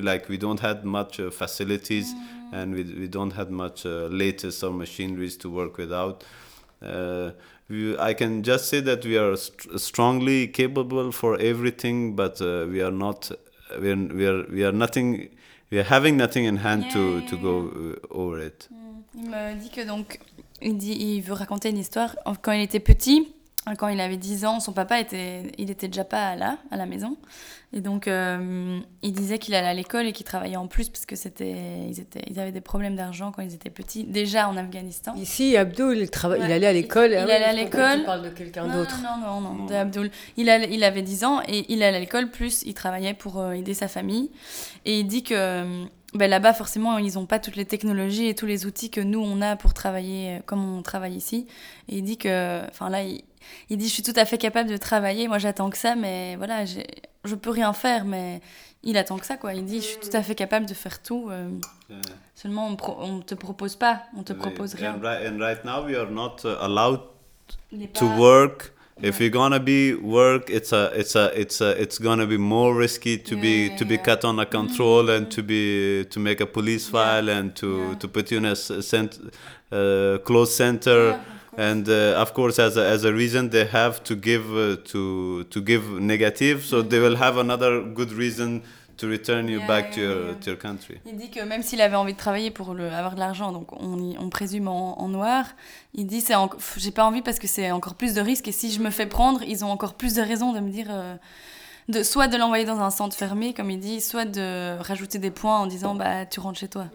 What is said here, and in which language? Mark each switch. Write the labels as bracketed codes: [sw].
[en] Like we don't have much facilities, mm-hmm. and we don't have much latest or machineries to work without. I can just say that we are strongly capable for everything, but we are nothing. We are having nothing in hand to go over it. [fr] Mm. Il me dit que donc il veut raconter une histoire quand il était petit. quand il avait 10 ans, son papa était déjà pas là, à la maison. Et donc, il disait qu'il allait à l'école et qu'il travaillait en plus parce que ils avaient des problèmes d'argent quand ils étaient petits, déjà en Afghanistan. Ici, Abdoul, il allait à l'école. Il allait à l'école. Tu parles de quelqu'un d'autre. Non, d'Abdoul. Il avait 10 ans et il allait à l'école, plus il travaillait pour aider sa famille. Et il dit que là-bas, forcément, ils n'ont pas toutes les technologies et tous les outils que nous, on a pour travailler comme on travaille ici. Et il dit que... Il dit, je suis tout à fait capable de travailler, moi j'attends que ça, mais voilà, je peux rien faire, mais il attend que ça, quoi. Il dit, je suis tout à fait capable de faire tout, seulement on te propose pas, on te propose rien. [en] And right now we are not allowed to work. If you're gonna be work, it's gonna be more risky to be cut on a control and to make a police file and to put you in a closed center. And of course, as a reason, they have to give give negative, so they will have another good reason to return you back to your country. [fr] Il dit que même s'il avait envie de travailler pour avoir de l'argent, donc on présume en noir, il dit j'ai pas envie parce que c'est encore plus de risques, et si je me fais prendre, ils ont encore plus de raisons de me dire soit de l'envoyer dans un centre fermé, comme il dit, soit de rajouter des points en disant tu rentres chez toi.